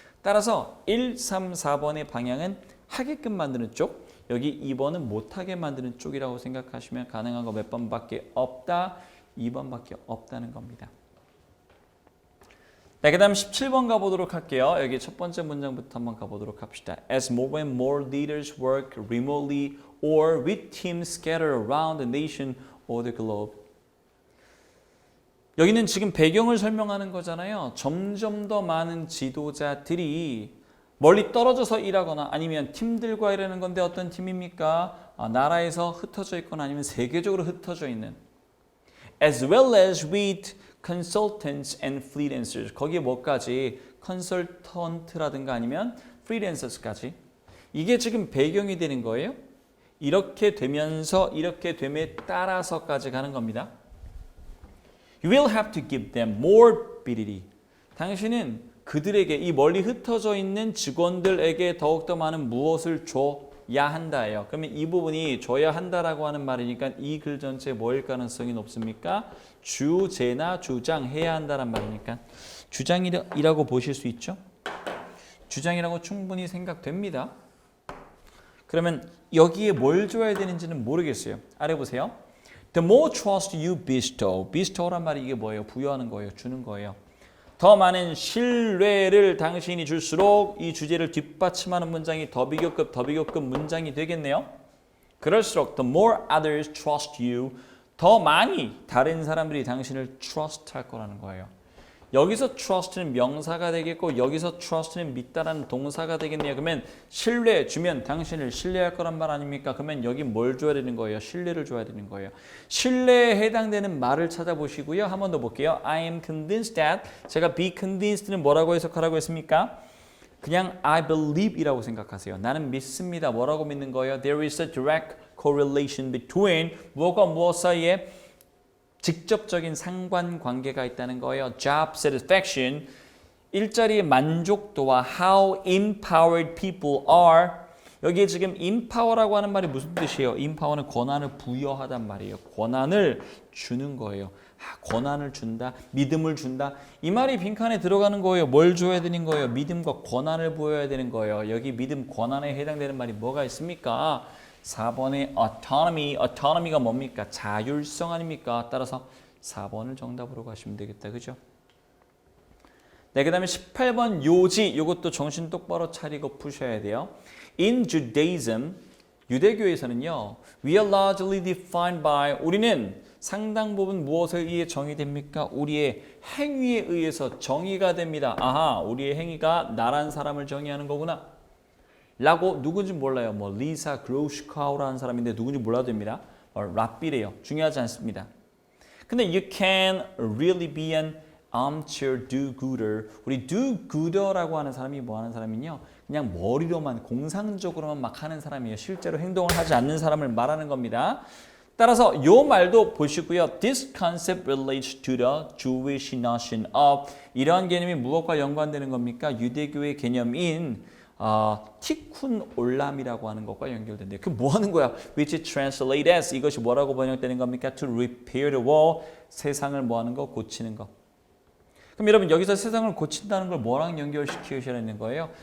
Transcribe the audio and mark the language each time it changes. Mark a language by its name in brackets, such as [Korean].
[Korean] 따라서 1, 3, 4번의 방향은 하게끔 만드는 쪽, 여기 2번은 못하게 만드는 쪽이라고 생각하시면 가능한 거 몇 번밖에 없다? 2번밖에 없다는 겁니다. 네, 그 다음 17번 가보도록 할게요. 여기 첫 번째 문장부터 한번 가보도록 합시다. [English] As more and more leaders work remotely or with teams scattered around the nation or the globe. [Korean] 여기는 지금 배경을 설명하는 거잖아요. 점점 더 많은 지도자들이 멀리 떨어져서 일하거나 아니면 팀들과 일하는 건데 어떤 팀입니까? 나라에서 흩어져 있거나 아니면 세계적으로 흩어져 있는 [English] as well as with consultants and freelancers. [Korean] 거기에 뭐까지? 컨설턴트라든가 아니면 freelancers까지. 이게 지금 배경이 되는 거예요. 이렇게 되면서 이렇게 됨에 따라서까지 가는 겁니다. [English] You will have to give them more ability. [Korean] 당신은 그들에게 이 멀리 흩어져 있는 직원들에게 더욱더 많은 무엇을 줘야 한다예요. 그러면 이 부분이 줘야 한다라고 하는 말이니까 이 글 전체에 뭐일 가능성이 높습니까? 주제나 주장해야 한다란 말이니까 주장이라고 보실 수 있죠. 주장이라고 충분히 생각됩니다. 그러면 여기에 뭘 줘야 되는지는 모르겠어요. 아래 보세요. [English] The more trust you bestow. [Korean] bestow란 말이 이게 뭐예요? 부여하는 거예요. 주는 거예요. 더 많은 신뢰를 당신이 줄수록 이 주제를 뒷받침하는 문장이 더 비교급 문장이 되겠네요. 그럴수록 [English] the more others trust you, [Korean] 더 많이 다른 사람들이 당신을 trust 할 거라는 거예요. 여기서 trust는 명사가 되겠고 여기서 trust는 믿다라는 동사가 되겠네요. 그러면 신뢰 주면 당신을 신뢰할 거란 말 아닙니까? 그러면 여기 뭘 줘야 되는 거예요? 신뢰를 줘야 되는 거예요. 신뢰에 해당되는 말을 찾아보시고요. 한 번 더 볼게요. [English] I am convinced that [Korean] 제가 be convinced는 뭐라고 해석하라고 했습니까? 그냥 [English] I believe [Korean] 이라고 생각하세요. 나는 믿습니다. 뭐라고 믿는 거예요? [English] There is a direct correlation between [Korean] 무엇과 무엇 사이에 직접적인 상관관계가 있다는 거예요. [English] Job satisfaction, [Korean] 일자리의 만족도와 [English] how empowered people are. [Korean] 여기에 지금 empower라고 하는 말이 무슨 뜻이에요? empower는 권한을 부여하단 말이에요. 권한을 주는 거예요. 권한을 준다, 믿음을 준다. 이 말이 빈칸에 들어가는 거예요. 뭘 줘야 되는 거예요? 믿음과 권한을 부여해야 되는 거예요. 여기 믿음, 권한에 해당되는 말이 뭐가 있습니까? 4번의 autonomy가 뭡니까? 자율성 아닙니까? 따라서 4번을 정답으로 가시면 되겠다. 그죠? 네, 그 다음에 18번 요지. 이것도 정신 똑바로 차리고 푸셔야 돼요. [English] In Judaism, [Korean] 유대교에서는요. We are largely defined by, 우리는 상당 부분 무엇에 의해 정의됩니까? 우리의 행위에 의해서 정의가 됩니다. 아하, 우리의 행위가 나란 사람을 정의하는 거구나. 라고 누군지 몰라요. 뭐 리사 그로시카우라는 사람인데 누군지 몰라도 됩니다. 랍비래요. 중요하지 않습니다. 근데 [English] you can really be an armchair do-gooder. [Korean] 우리 do-gooder라고 하는 사람이 뭐 하는 사람이요? 그냥 머리로만 공상적으로만 막 하는 사람이에요. 실제로 행동을 하지 않는 사람을 말하는 겁니다. 따라서 이 말도 보시고요. [English] This concept relates to the Jewish notion of. [Korean] 이러한 개념이 무엇과 연관되는 겁니까? 유대교의 개념인 티쿤 올람이라고 하는 것과 연결된대요. 그 뭐 하는 거야? [English] Which translate as. [Korean] 이것이 뭐라고 번역되는 겁니까? [English] To repair the wall. [Korean] 세상을 뭐 하는 거? 고치는 거. 그럼 여러분 여기서 세상을 고친다는 걸 뭐랑 연결시키셔야 되는 거예요?